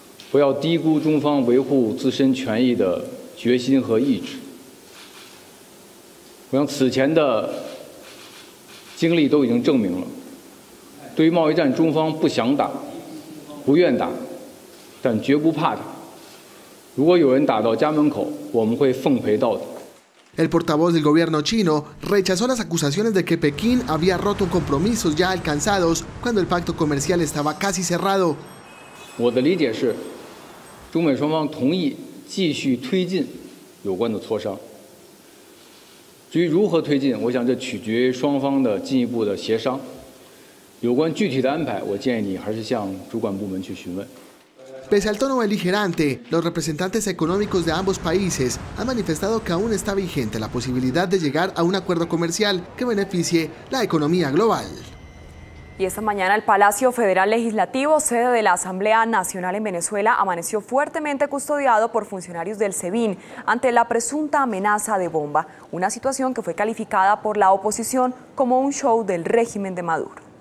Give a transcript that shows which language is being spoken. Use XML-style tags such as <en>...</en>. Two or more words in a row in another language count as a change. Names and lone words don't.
<zh>不要低估中方维护自身权益的决心和意志。我想此前的经历都已经证明了，对于贸易战，中方不想打，不愿打，但绝不怕打。如果有人打到家门口，我们会奉陪到底。</zh> <es>El portavoz del gobierno chino rechazó las acusaciones de que Pekín había roto compromisos ya alcanzados cuando el pacto comercial estaba casi cerrado.</es> <zh>我的理解是，中美双方同意继续推进有关的磋商。至于如何推进，我想这取决于双方的进一步的协商。有关具体的安排，我建议你还是向主管部门去询问。</zh> <es>Pese al tono beligerante, los representantes económicos de ambos países han manifestado que aún está vigente la posibilidad de llegar a un acuerdo comercial que beneficie la economía global. Y esta mañana el Palacio Federal Legislativo, sede de la Asamblea Nacional en Venezuela, amaneció fuertemente custodiado por funcionarios del SEBIN ante la presunta amenaza de bomba, una situación que fue calificada por la oposición como un show del régimen de Maduro.</es>